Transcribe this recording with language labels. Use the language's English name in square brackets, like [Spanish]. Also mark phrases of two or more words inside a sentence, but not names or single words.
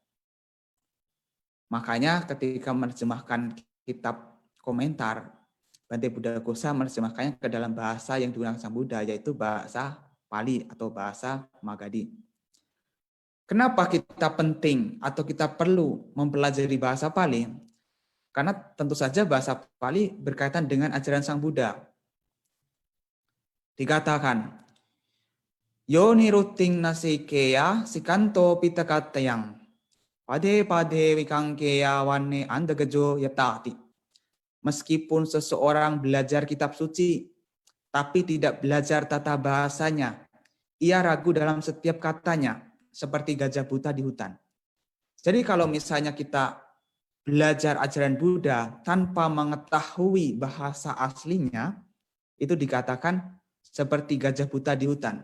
[Indonesian] Makanya ketika menerjemahkan kitab komentar, Bante Buddhagosa menerjemahkannya ke dalam bahasa yang digunakan Sang Buddha, yaitu bahasa Pali atau bahasa Magadhi. Kenapa kita penting atau kita perlu mempelajari bahasa Pali? Karena tentu saja bahasa Pali berkaitan dengan ajaran Sang Buddha. Dikatakan, [Pali] Yoni ruting nasikeya sikanto pitakatayang pade wikangkeya wane andagejo yatati. [Indonesian] Meskipun seseorang belajar kitab suci, tapi tidak belajar tata bahasanya, ia ragu dalam setiap katanya, seperti gajah buta di hutan. Jadi kalau misalnya kita belajar ajaran Buddha tanpa mengetahui bahasa aslinya, itu dikatakan seperti gajah buta di hutan.